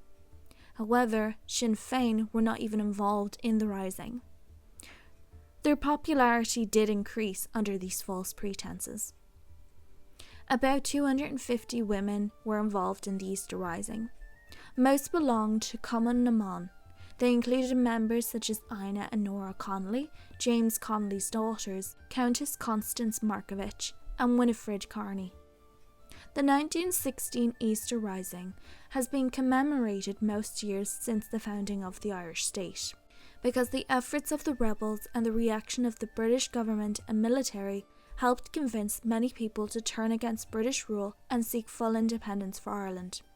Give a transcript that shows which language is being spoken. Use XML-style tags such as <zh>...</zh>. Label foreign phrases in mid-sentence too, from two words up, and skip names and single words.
<en>However, Sinn Féin were not even involved in the rising. Their popularity did increase under these false pretenses. About 250 women were involved in the Easter Rising. Most belonged to Cumann na mBan. They included members such as Ina and Nora Connolly, James Connolly's daughters, Countess Constance Markovich, and Winifred Carney. The 1916 Easter Rising has been commemorated most years since the founding of the Irish state, because the efforts of the rebels and the reaction of the British government and military helped convince many people to turn against British rule and seek full independence for Ireland.</en>